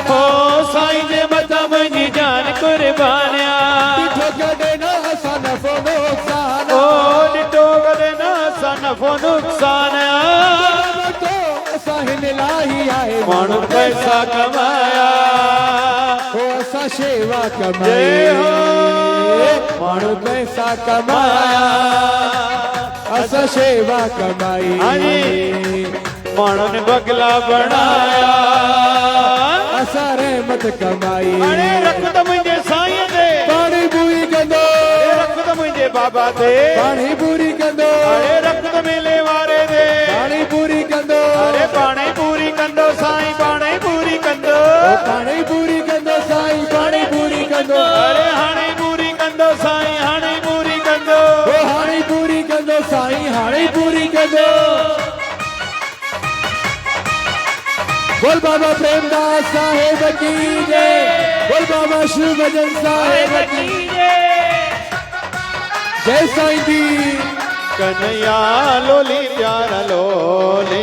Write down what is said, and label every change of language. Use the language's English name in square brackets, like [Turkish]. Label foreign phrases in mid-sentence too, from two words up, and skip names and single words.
[Sindhi] हो साईं जे मथां मुंहिंजी जान कुर्बानिया ॾिठो कॾहिं न असां नफ़ो नुक़सान ओ ॾिठो कॾहिं न असां नफ़ो नुक़सान तो असां हिन लाइ आहे माण्हू पैसा कमाया हो असां शेवा जय कमाई हो माण्हू पैसा कमाया असां शेवा कमाई हाजी माण्हुनि बगला बनाया असां रहमत कमाई अरे रख त मुंहिंजे साईं ते पाणी पूरी कंदो रख त मुंहिंजे बाबा ते पाणी पूरी कंदो अरे रख त मेले वारे ते पाणी पूरी कंदो अरे पाणी पूरी कंदो साईं पाणी पूरी कंदो पाणी पूरी कंदो साईं पाणी पूरी कंदो अरे हाणे पूरी कंदो साईं हाणे पूरी कंदो हाणे पूरी कंदो साईं हाणे पूरी कंदो [Hindi] बोल बाबा प्रेमदास साहेब की जय बोल बाबा शिव भजन साहेब की जय [Sindhi] साईं जी कन्हैया लोली प्यारा लोली